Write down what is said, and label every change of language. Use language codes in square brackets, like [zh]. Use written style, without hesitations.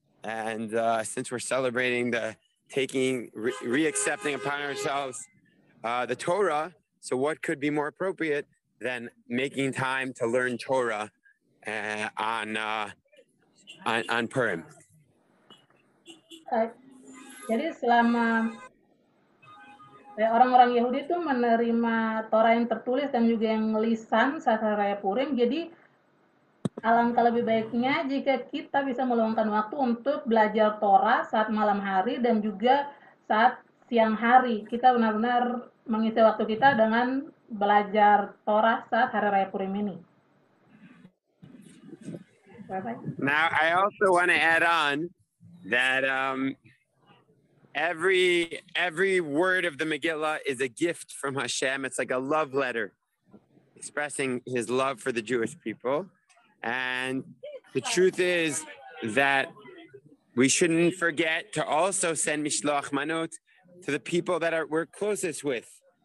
[en] And since we're celebrating the re-accepting upon ourselves the Torah, so what could be more appropriate than making time to learn Torah on Purim? [id] Jadi selama orang-orang Yahudi itu menerima Torah yang tertulis dan juga yang lisan saat hari raya Purim, jadi alangkah lebih baiknya jika kita bisa meluangkan waktu untuk belajar Torah saat malam hari dan juga saat siang hari. Kita benar-benar mengisi waktu kita dengan belajar Torah saat hari raya Purim ini. [en] Now, I also want to add on that every word of the Megillah is a gift from Hashem. It's like a love letter expressing his love for the Jewish people. And the truth is that we shouldn't forget to also send Mishloach Manot to the people that we're closest with.